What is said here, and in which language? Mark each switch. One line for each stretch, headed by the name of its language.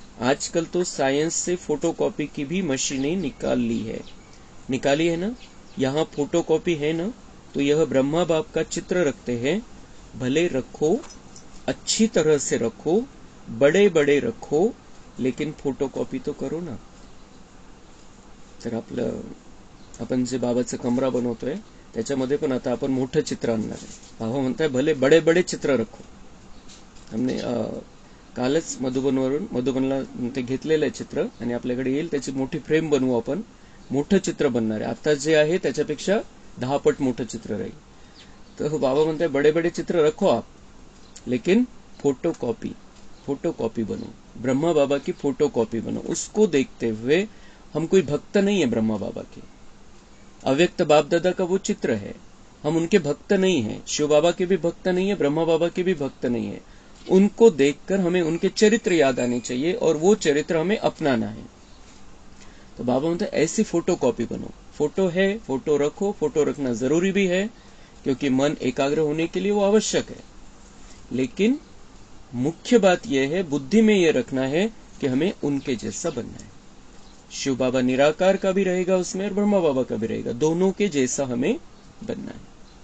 Hindi: आजकल तो साइंस से फोटोकॉपी की भी मशीनें निकाली है ना. यहाँ फोटोकॉपी है ना, तो यह ब्रह्मा बाप का चित्र रखते हैं. भले रखो, अच्छी तरह से रखो, बड़े बड़े रखो, लेकिन फोटोकॉपी तो करो ना.
Marathi: तर आपण जे बाबाचं कमरा बनवतोय त्याच्यामध्ये पण आता आपण मोठं चित्र आणणार आहे. बाबा म्हणताय
Hindi: भले बड़े बड़े चित्र रखो.
Marathi: हमने कालच मधुबनला ते घेतलेलं आहे चित्र, आणि आपल्याकडे येईल त्याची मोठी फ्रेम बनवू आपण. मोठं चित्र बनणार आहे. आता जे आहे त्याच्यापेक्षा 10 पट मोठं चित्र राहील. तर बाबा म्हणताय
Hindi: बड़े बड़े चित्र रखो आप, लेकिन फोटोकॉपी बनो. ब्रह्मा बाबा की फोटोकॉपी बनो. उसको देखते हुए, हम कोई भक्त नहीं है ब्रह्मा बाबा के. अव्यक्त बाप दादा का वो चित्र है, हम उनके भक्त नहीं है. शिव बाबा के भी भक्त नहीं है, ब्रह्मा बाबा के भी भक्त नहीं है. उनको देखकर हमें उनके चरित्र याद आने चाहिए और वो चरित्र हमें अपनाना है. तो बाबा म्हणते ऐसी फोटोकॉपी बनो. फोटो है, फोटो रखो. फोटो रखना जरूरी भी है, क्योंकि मन एकाग्र होने के लिए वो आवश्यक है. लेकिन मुख्य बात यह है, बुद्धि में यह रखना है कि हमें उनके जैसा बनना है. शिव बाबा निराकार का भी रहेगा उसमें और ब्रह्मा बाबा का भी रहेगा. दोनों के जैसा हमें बनना है.